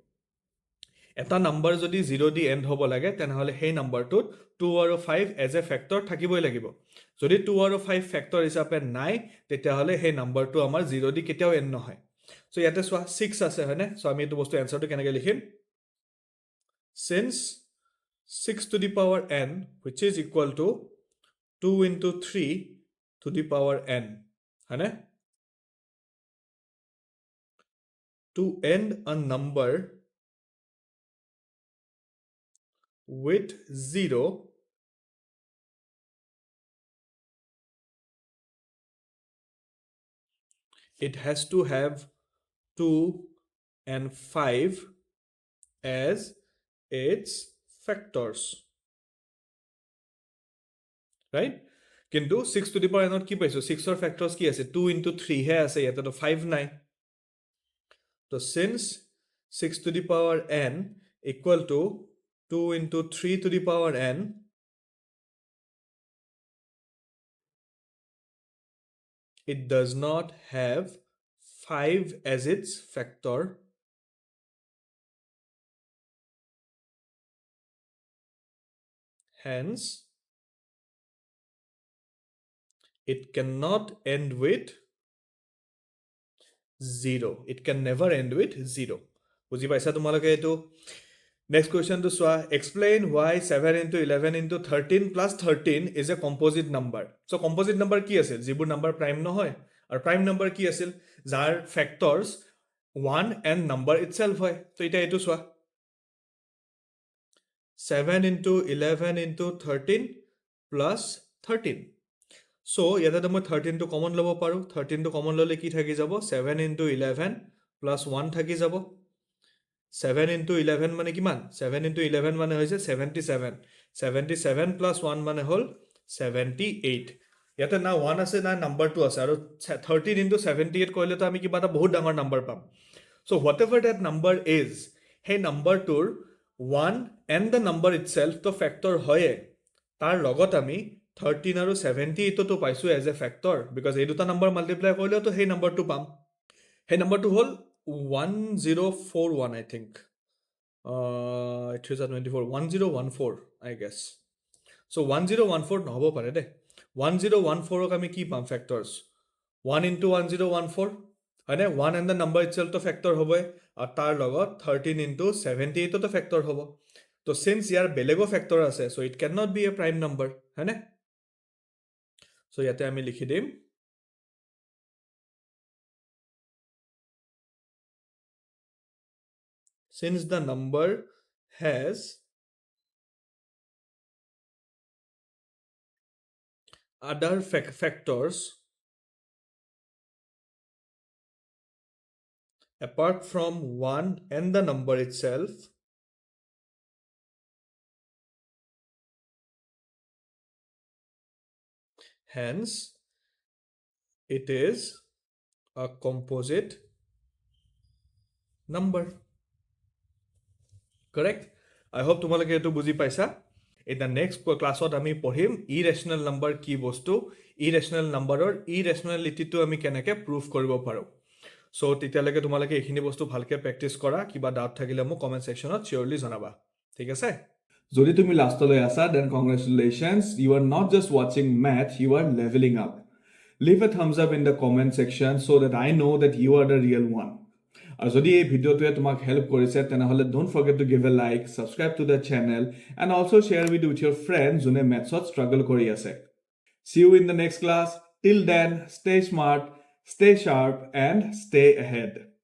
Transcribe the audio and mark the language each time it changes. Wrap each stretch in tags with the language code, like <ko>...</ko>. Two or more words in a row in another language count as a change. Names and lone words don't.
<as>এটা নাম্বাৰ যদি 0 দি এন্ড হ'ব লাগে তেনহলে সেই নাম্বাৰটোত 2 আৰু 5</as> <en>as a factor</en> <as>থাকিবই লাগিব যদি 2 আৰু 5 ফ্যাক্টৰ হিচাপে নাই তেতিয়া হলে সেই নাম্বাৰটো আমাৰ 0 দি কেতিয়াও এন্ড নহয় সো ইয়াতে সোৱা 6 আছে হয়নে সো আমি এটো বস্তু আনসাৰটো কেনেকৈ লিখিম</as> <en>since 6 to the power n which is equal to 2 into 3 to the power n হয়নে to end a number with 0 it has to have 2 and 5 as its factors</en> <as>right কিন্তু 6</as> <en>to the power n</en> <as>কি পাইছো 6 ৰ ফ্যাক্টৰস কি আছে 2 into 3 হে আছে ইয়াতে তো 5 নাই তো</as> <en>since 6 to the power n equal to 2 into 3 to the power n. It does not have 5 as its factor. Hence, it cannot end with 0. It can never end with 0.</en> <as>বুজি পাইছা তোমালোকে এইটো?</as> <en>Next question to Swa. Explain why 7 into 11 into 13 plus 13 is a composite number. So composite number</en> <as>কি আছিল? যিবোৰ number prime নহয়। আৰু</as> <en>prime number</en> <as>কি আছিল? যাৰ factors 1</as> <en>and number itself</en> <as>হয়। তো এতিয়া এইটো চোৱা।</as> <en>7 into 11 into 13 plus 13.</en> <as>So ইয়াতে মই 13 টো কমন ল'ব পাৰো। 13 টো কমন ল'লে কি থাকি যাব? 7 into 11 plus 1 থাকি যাব। 7 into 11 মানে কিমান? 7 into 11 মানে হৈছে 77. 77 plus 1 মানে হ'ল 78. ইয়াতে না 1 আছে না নাম্বাৰ 2 আছে আৰু 13 into 78 কৰিলে তো আমি কিবা এটা বহুত ডাঙৰ নাম্বাৰ পাম।</as> <en>So whatever that number is,</en> <as>সেই নাম্বাৰটোৰ 1</as> <en>and the number itself</en> <as>তো ফেক্টৰ হয়ে। তাৰ লগত আমি 13 আৰু 78 তো পাইছো</as> <en>as a factor because</en> <as>এই দুটা নাম্বাৰ মাল্টিপ্লাই কৰিলে তো সেই নাম্বাৰটো পাম। সেই নাম্বাৰটো হ'ল 1041,</as> <en>I think. It is 24. 1014, I guess.</en> <as>So 1014 নহব পাৰে দে। 1014 আমি কি পাম factors? 1 into 1014, হয়নে? 1</as> <en>and the number itself</en> <as>তো factor হবে আৰু তাৰ লগত 13 into 78 তো factor হ'ব। তো since ইয়াৰ বেলেগো factor আছে,</as> <en>so it cannot be a prime number,</en> <as>হয়নে? So ইয়াতে আমি লিখি দিম</as> <en>since the number has other factors apart from 1 and the number itself, hence it is a composite number. Correct? I hope</en> <as>তোমালোকে এটো বুজি পাইছা।</as> <en>In the next class</en> <as>ত আমি পঢ়িম</as> <en>irrational number</en> <as>কি বস্তু,</as> <en>irrational numberৰ irrationality</en> <as>টো আমি কেনেকৈ prove কৰিব পাৰো। So তেতিয়ালৈকে তোমালোকে এইখিনি বস্তু ভালকে প্ৰেক্টিছ কৰা। কিবা ডাউট থাকিলে মোক কমেন্ট সেকশনত চিয়ৰলি জনাবা। ঠিক আছে? যদি তুমি লাষ্টলৈ আছা,</as> <en>then congratulations, you are not just watching math, you are leveling up. Leave a thumbs up in the comment section so that I know that you are the real one.</en> <as>আৰু যদি এই ভিডিঅ'টোৱে তোমাক হেল্প কৰিছে তেনেহ'লে</as> <en>don't forget to give a like, subscribe to the channel and also share it with your friends</en> <as>যোনে mathsত struggle কৰি আছে.</as> <en>See you in the next class. Till then, stay smart, stay sharp and stay ahead.</en>